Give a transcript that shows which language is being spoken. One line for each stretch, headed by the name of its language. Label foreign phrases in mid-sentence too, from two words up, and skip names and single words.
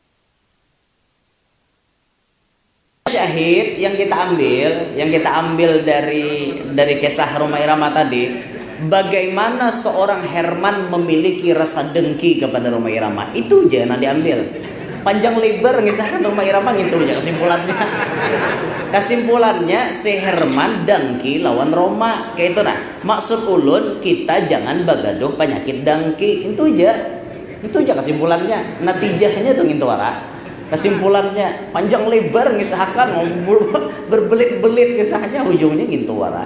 Indonesian: Syahid yang kita ambil dari kisah Rhoma Irama tadi, bagaimana seorang Herman memiliki rasa dengki kepada Rhoma Irama. Itu aja yang diambil. Panjang lebar ngisahkan Rhoma Irama gitu aja kesimpulannya.
Banjar: Kesimpulannya si Herman dengki lawan Rhoma. Kayak itu nah. Maksud ulun kita jangan bagaduh penyakit dengki.
Indonesian: Itu aja kesimpulannya.
Banjar: Natijahnya tuh ngintu arah. Kesimpulannya panjang lebar ngisahkan berbelit-belit kisahnya, ujungnya ngintu arah.